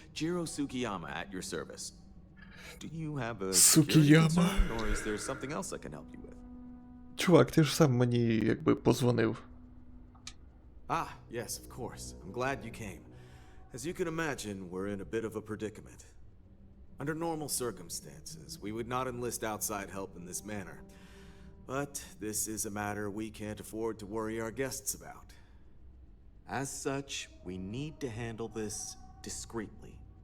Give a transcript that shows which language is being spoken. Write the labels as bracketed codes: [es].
[en] Jiro Tsukiyama at your service. Do you have a Tsukiyama. concern, or is there something else I can help you with? [uk] Чувак, ти ж сам мені якби позвонив. [en] Ah, yes, of course. I'm glad you came. As you can imagine, we're in a bit of a predicament. Under normal circumstances, we would not enlist outside help in this manner. But this is a matter we can't afford to worry our guests about. As such, we need to handle this discreetly.